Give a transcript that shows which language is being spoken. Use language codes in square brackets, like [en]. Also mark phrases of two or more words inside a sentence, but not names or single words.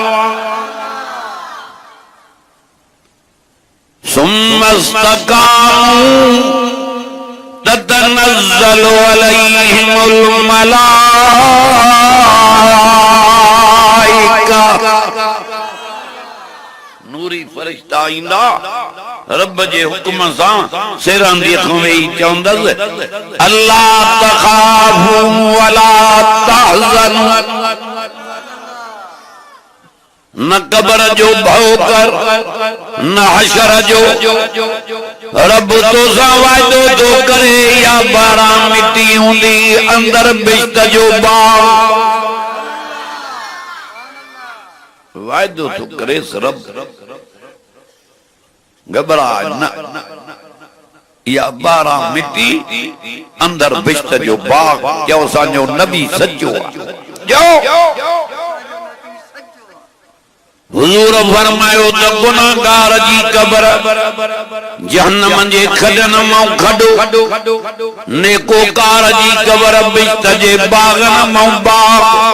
[ar] ثم استقاموا تتنزل عليهم الملائكة [sd] नूरी फरिश्ता ईंदा रब जे हुक्म सां सिरां दी अखों वेही चवंदसि [ar] ألا تخافوا ولا تحزنوا [sd] न कब्र जो भव कर न हशर जो। रब तोसां वाइदो तो करे या बारां मिट्टी हूंदी अंदर बिश्त जो बाग वाइदो तो करे रब घबरा न या बारां मिट्टी अंदर बिश्त जो बाग। जो असांजो नबी सच्चो जो हुजूर फरमायो त गुनाहगार जी कब्र जहन्नम जे खडन मां खडो नेकोकार जी कब्र बिश्त जे बागन मां बाग।